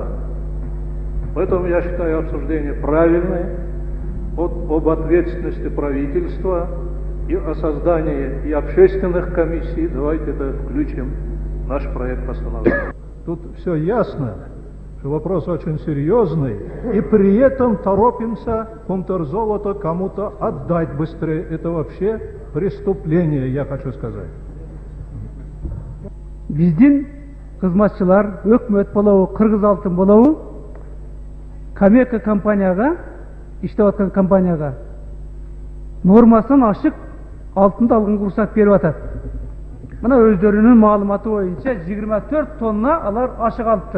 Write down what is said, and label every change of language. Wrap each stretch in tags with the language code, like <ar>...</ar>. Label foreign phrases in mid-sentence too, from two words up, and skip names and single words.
<ru>Поэтому я считаю обсуждение правильное об ответственности правительства и о создании и общественных комиссий. Давайте это включим в наш проект постановления. Тут все ясно, что вопрос очень серьезный, и при этом торопимся Кумтөр-золото кому-то отдать быстрее. Это вообще преступление, я хочу сказать.</ru> <ky>Биздин кызматчылар, өкмөт болобу, Кыргыз-Алтын болобу, Камека компанияга, иштеп аткан компанияга нормасын ашык алтынды алганга уруксат берип атат. Мына өздөрүнүн маалыматы боюнча 24 тонна алар ашык алыптыр.</ky>